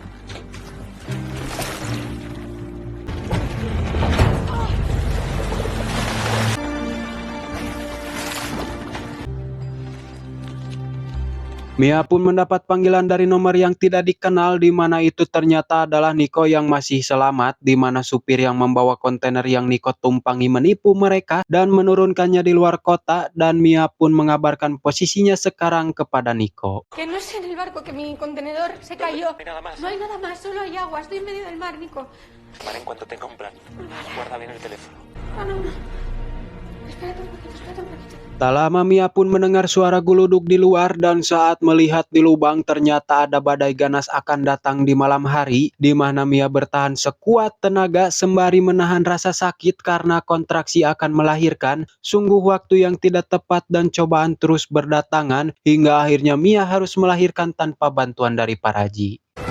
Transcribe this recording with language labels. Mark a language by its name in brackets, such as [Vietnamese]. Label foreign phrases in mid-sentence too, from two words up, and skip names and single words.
[Indonesian] Mia pun mendapat panggilan dari nomor yang tidak dikenal, di mana itu ternyata adalah Nico yang masih selamat, di mana supir yang membawa kontainer yang Nico tumpangi menipu mereka dan menurunkannya di luar kota, dan Mia pun mengabarkan posisinya sekarang kepada Nico. [Spanish] Que no es en el barco, que mi contenedor se cayó. No hay nada más. No hay nada más, solo hay agua. Estoy en medio del mar, Nico. Vale, en cuanto tenga un plan, guarda bien el teléfono. No, no, no. Espérate un poquito, espérate un poquito. [Indonesian] Tak lama Mia pun mendengar suara guluduk di luar, dan saat melihat di lubang ternyata ada badai ganas akan datang di malam hari, di mana Mia bertahan sekuat tenaga sembari menahan rasa sakit karena kontraksi akan melahirkan. Sungguh waktu yang tidak tepat dan cobaan terus berdatangan, hingga akhirnya Mia harus melahirkan tanpa bantuan dari Paraji.